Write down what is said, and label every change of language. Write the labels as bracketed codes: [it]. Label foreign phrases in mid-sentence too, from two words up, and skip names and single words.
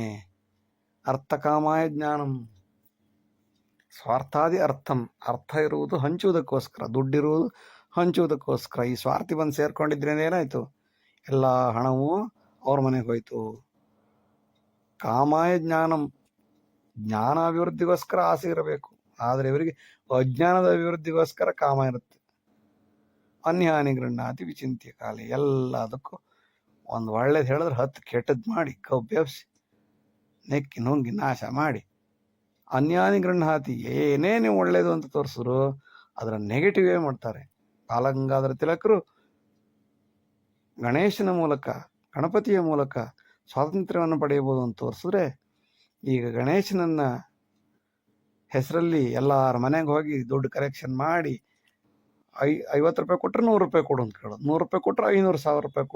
[sa] ಅರ್ಥಕಾಮಾಯ ಜ್ಞಾನಂ, ಸ್ವಾರ್ಥಾದಿ ಅರ್ಥಂ, [kn] ಅರ್ಥ ಇರುವುದು ಹಂಚುವುದಕ್ಕೋಸ್ಕರ, ದುಡ್ಡಿರುವುದು ಹಂಚುವುದಕ್ಕೋಸ್ಕರ. ಈ ಸ್ವಾರ್ಥಿ ಬಂದು ಸೇರ್ಕೊಂಡಿದ್ರೇನೆ ಏನಾಯ್ತು, ಎಲ್ಲ ಹಣವು ಅವ್ರ ಮನೆಗೆ ಹೋಯ್ತು. [sa] ಕಾಮಾಯ ಜ್ಞಾನಂ, [kn] ಜ್ಞಾನ ಅಭಿವೃದ್ಧಿಗೋಸ್ಕರ ಆಸೆ ಇರಬೇಕು, ಆದರೆ ಇವರಿಗೆ ಅಜ್ಞಾನದ ಅಭಿವೃದ್ಧಿಗೋಸ್ಕರ ಕಾಮ ಇರುತ್ತೆ. [sa] ಅನ್ಯಾನಿ ಗೃಹಾತಿ ವಿಚಿಂತ್ಯ ಕಾಲೆ, [kn] ಎಲ್ಲದಕ್ಕೂ ಒಂದು ಒಳ್ಳೇದು ಹೇಳಿದ್ರೆ 10 ಕೆಟ್ಟದ್ದು ಮಾಡಿ ಕಬ್ಬೆಬ್ಸಿ ನೆಕ್ಕಿ ನುಂಗಿ ನಾಶ ಮಾಡಿ, [sa] ಅನ್ಯಾನಿ ಗೃಹಾತಿ, [kn] ಏನೇ ನೀವು ಒಳ್ಳೇದು ಅಂತ ತೋರಿಸಿದ್ರು ಅದರ ನೆಗೆಟಿವೇ ಮಾಡ್ತಾರೆ. ಬಾಲಗಂಗಾಧರ ತಿಲಕರು ಗಣೇಶನ ಮೂಲಕ, ಗಣಪತಿಯ ಮೂಲಕ ಸ್ವಾತಂತ್ರ್ಯವನ್ನು ಪಡೆಯಬಹುದು ಅಂತ ತೋರಿಸಿದ್ರೆ, ಈಗ ಗಣೇಶನನ್ನ ಹೆಸರಲ್ಲಿ ಎಲ್ಲರ ಮನೆಗೆ ಹೋಗಿ ದುಡ್ಡು ಕಲೆಕ್ಷನ್ ಮಾಡಿ 50 ರೂಪಾಯಿ ಕೊಟ್ಟರೆ 100 ರೂಪಾಯಿ ಕೊಡು ಅಂತ ಕೇಳೋದು, 100 ರೂಪಾಯಿ ಕೊಟ್ಟರೆ 500,000 ರೂಪಾಯಿ ಕೊಡು.